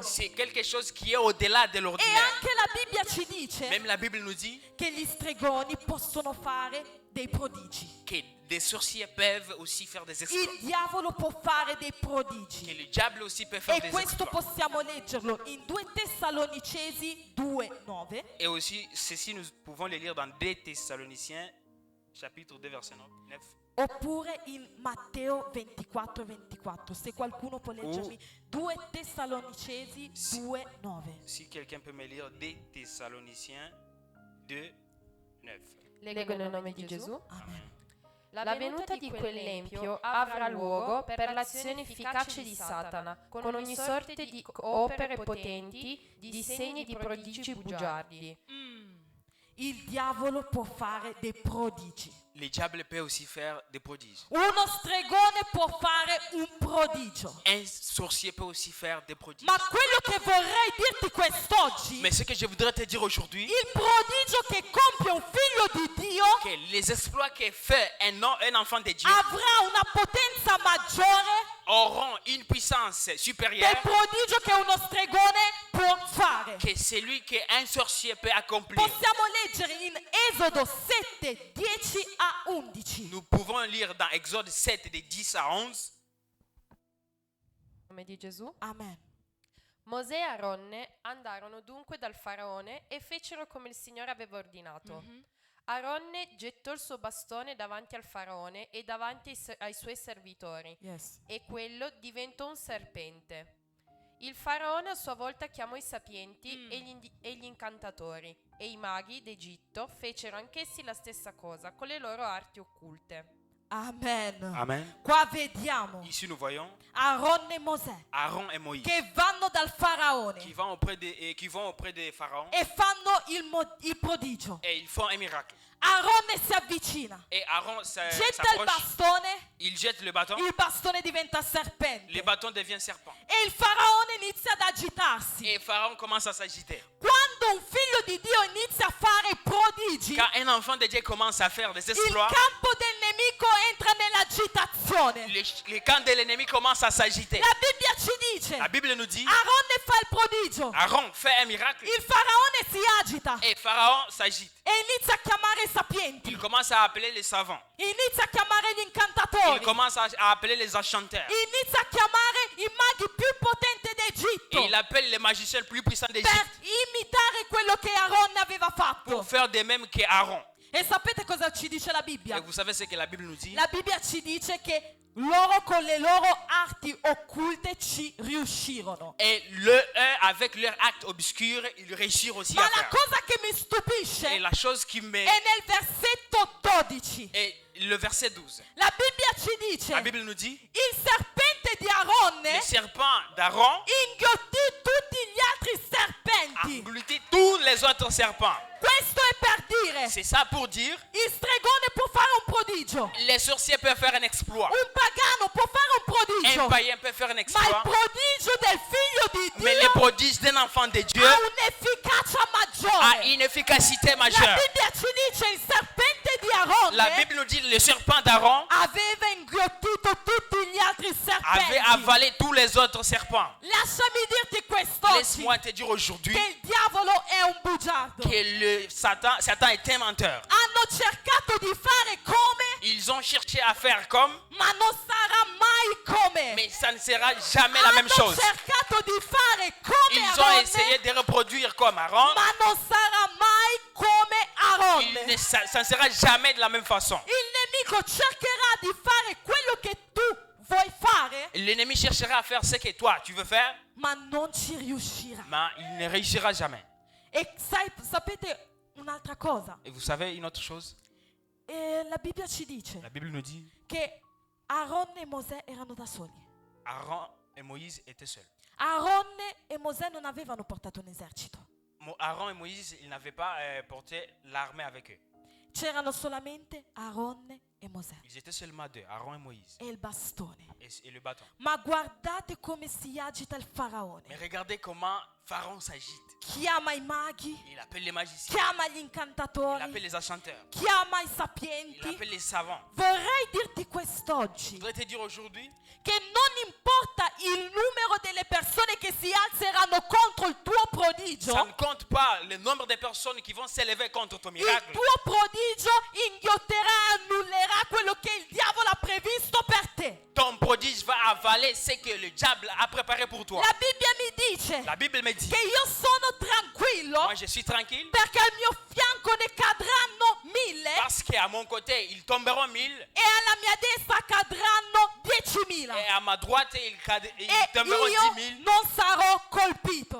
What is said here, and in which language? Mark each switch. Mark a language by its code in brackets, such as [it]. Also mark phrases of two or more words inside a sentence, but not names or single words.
[fr] C'est quelque chose qui est au-delà de [it] E [fr] l'ordinaire. [it] anche la Bibbia ci dice [fr] Même la Bible nous dit [it] che gli stregoni possono fare dei prodigi. [fr] que des sorciers peuvent aussi faire des exploits. [it] Il diavolo può fare dei [fr] Que [it] prodigi. [fr] le diable aussi peut faire [it] E [fr] des [it] questo [fr] exploits. [it] possiamo leggerlo in 2 Tessalonicesi 2:9 [fr] Et aussi, ceci nous pouvons le lire dans 2 Thessaloniciens, chapitre 2, verset 9. [it] oppure in Matteo 24:24. Se qualcuno può leggermi 2 Tessalonicesi 2:9. [fr] Si quelqu'un peut me lire 2 Thessaloniciens 2, 9. [it] Leggo nel nome di Gesù. Amen. La venuta di quell'empio avrà luogo per l'azione efficace di Satana, con ogni sorte di opere potenti, di segni di prodigi bugiardi. Il diavolo può fare dei prodigi. [fr] Le diable peut aussi faire des prodiges. [it] Uno stregone può fare un prodigio. [fr] Un sorcier peut aussi faire des prodiges. [it] Ma quello che vorrei dirti quest'oggi, [fr] Mais ce que je voudrais te dire aujourd'hui, [it] il prodigio che compie un figlio di Dio [fr] que les exploits que fait un enfant de Dieu [it] avrà una potenza maggiore [fr] auront une puissance [it] del [fr] supérieure [it] prodigio che uno stregone può fare. [fr] que celui qu'un sorcier peut accomplir. [it] Possiamo leggere in Esodo 7, 10 a 11. [fr] Nous pouvons lire dans Exode 7, de 10 à 11. [it] Nel nome di Gesù. Amen. Mosè e Aronne andarono dunque dal faraone e fecero come il Signore aveva ordinato. Aronne gettò il suo bastone davanti al faraone e davanti ai suoi servitori, [en] Yes. [it] e quello diventò un serpente. Il faraone a sua volta chiamò i sapienti e gli incantatori, e i maghi d'Egitto fecero anch'essi la stessa cosa con le loro arti occulte. Amen. Amen. Qua vediamo [fr] Ici, nous voyons [it] Aaron e Mosè [fr] Aaron et Moïse [it] che vanno dal faraone [fr] qui vont auprès de Pharaon [it] e fanno il prodigio. [fr] et ils font un miracle. [it] Aronne si avvicina, [fr] Et Aaron [it] getta il [fr] s'approche, [it] bastone, [fr] il jette le bâton, [it] il bastone diventa [fr] le [it] serpente [fr] bâton devient serpent. [it] e il faraone inizia ad agitarsi. [fr] Et Pharaon commence à s'agiter. [it] Quando un figlio di Dio inizia a fare prodigi, [fr] Quand un enfant de Dieu commence à faire des [it] il [fr] exploits, [it] campo del nemico entra nell'agitazione. [fr] le camp de l'ennemi commence à s'agiter. [it] La Bibbia ci dice, [fr] La Bible nous dit, [it] Aronne fa il prodigio, [fr] Aaron fait un miracle [it] il faraone si agita [fr] et Pharaon s'agite. [it] e inizia a chiamare i sapienti, [fr] Il commence à appeler les savants. [it] inizia a chiamare gli [fr] Il [it] incantatori, [fr] commence à appeler les enchanteurs. [it] inizia a chiamare i maghi più potenti [fr] Et [it] d'Egitto [fr] il appelle les magiciens les plus puissants [it] per [fr] d'Égypte [it] imitare quello che Aronne aveva fatto. [fr] pour faire de même qu'Aaron. [it] E sapete cosa ci dice la [fr] Et [it] Bibbia? [fr] vous savez ce que la Bible nous dit? [it] La Bibbia ci dice che loro con le loro arti occulte ci riuscirono. [fr] Et eux, avec leur acte obscur, ils réussissent aussi [it] Ma [fr] à [it] la [fr] faire. [it] cosa che mi stupisce [fr] Et la chose qui me... [it] è nel versetto 12. [fr] Et le verset 12. [it] La Bibbia ci dice, [fr] La Bible nous dit, [it] il serpente di Aronne [fr] le serpent d'Aaron [it] inghiottì tutti gli altri [fr] a [it] serpenti. [fr] englouti tous les autres serpents. [it] Questo è per dire, [fr] C'est ça pour dire, [it] il stregone può fare un prodigio, [fr] les sorciers peuvent faire un exploit. [it] un pagano può fare un prodigio, [fr] Un païen peut faire un [it] ma il [fr] exploit. [it] prodigio del figlio di [fr] Mais les [it] Dio [fr] prodiges d'un enfant de Dieu [it] ha un'efficacia [fr] a [it] maggiore. [fr] une efficacité [it] La [fr] majeure. [it] Bibbia ci dice il serpente di Aronne [fr] La Bible nous dit le serpent d'Aaron [it] aveva inghiottito tutti gli altri [fr] avait [it] serpenti. [fr] avalé tous les autres serpents. [it] Lasciami dirti quest'oggi [fr] Laisse-moi te dire aujourd'hui [it] che il diavolo è un bugiardo. [fr] que Satan est un menteur. [it] Hanno cercato di fare come, [fr] Ils ont cherché à faire comme, [it] ma non sarà mai come. [fr] mais ça ne sera jamais la même [it] Hanno [fr] chose. [it] cercato di fare come [fr] Ils ont [it] Aronne, [fr] essayé de reproduire comme Aaron. [it] ma non sarà mai come Aronne. [fr] Ça ne sera jamais de la même façon. [it] Il nemico cercherà di fare quello che tu vuoi fare, [fr] L'ennemi cherchera à faire ce que toi tu veux faire, [it] ma non ci riuscirà. [fr] mais il ne réussira jamais. [it] E sapete un'altra cosa? [fr] Et vous savez une autre chose? [it] La Bibbia ci dice [fr] La Bible nous dit [it] che Aaron e Mosè erano da soli. [fr] Aaron et Moïse étaient seuls. [it] Aronne e Mosè non avevano portato un esercito. [fr] Aaron et Moïse, ils n'avaient pas porté l'armée avec eux. [it] C'erano solamente Aronne e Mosè [fr] Ils étaient seulement deux, Aaron et Moïse, [it] e il bastone. [fr] et le bâton. [it] Ma guardate come si agita il faraone. [fr] Mais regardez comment Pharaon s'agite. [it] Chiama i maghi, [fr] Il appelle les magiciens, [it] chiama gli [fr] il [it] incantatori, [fr] appelle les enchanteurs, [it] chiama i [fr] il [it] sapienti. [fr] appelle les savants. [it] Vorrei dirti [fr] Je [it] quest'oggi [fr] voudrais te dire aujourd'hui [it] che non importa il numero delle persone che si alzeranno contro il tuo prodigio, [fr] ça ne compte pas le nombre de personnes qui vont s'élever contre ton [it] il [fr] miracle. [it] tuo prodigio inghiotterà e annullerà quello che il diavolo ha previsto per te. [fr] Ton prodige va avaler ce que le diable a préparé pour toi. [it] La Bibbia mi dice [fr] La Bible me dit, [it] che io sono tranquillo [fr] moi je suis tranquille [it] perché al mio fianco ne cadranno 1000 [fr] parce qu'à mon côté, ils tomberont 1000 [it] e alla mia destra cadranno 10.000 [fr] et à ma droite, ils [it] e [fr] tomberont [it] io [fr] 10 000 [it] non sarò colpito.